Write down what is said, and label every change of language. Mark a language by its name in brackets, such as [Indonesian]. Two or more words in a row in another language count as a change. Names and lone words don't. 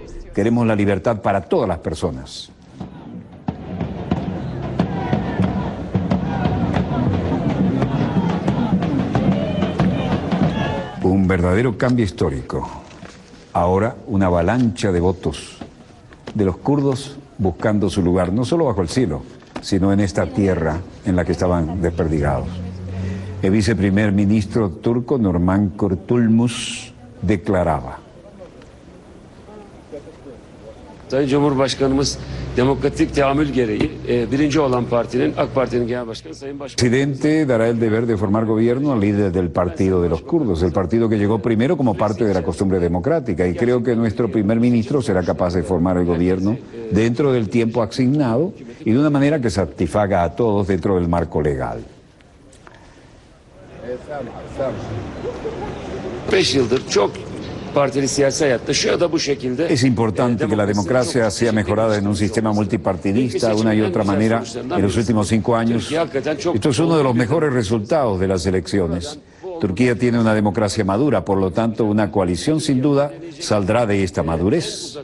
[Spanish] Queremos la libertad para todas las personas. Un verdadero cambio histórico. Ahora una avalancha de votos de los kurdos buscando su lugar, no solo bajo el cielo, sino en esta tierra en la que estaban desperdigados. El viceprimer ministro turco, Nurman Kurtulmus, declaraba. [Turkish] Sayın Cumhurbaşkanımız demokratik teamül gereği birinci olan partinin AK Parti'nin genel başkanı Sayın Başbakan. [Spanish] El presidente dará el deber de formar gobierno al líder del partido de los kurdos, el partido que llegó primero como parte de la costumbre democrática, y creo que nuestro primer ministro será capaz de formar el gobierno dentro del tiempo asignado y de una manera que satisfaga a todos dentro del marco legal. [Turkish] 5 yıldır çok partili siyasi hayatta şu ya da bu şekilde. [Spanish] Es importante que la democracia sea mejorada en un sistema multipartidista, una y otra manera, en los últimos 5 años. Esto es uno de los mejores resultados de las elecciones. Turquía tiene una democracia madura, por lo tanto, una coalición sin duda saldrá de esta madurez.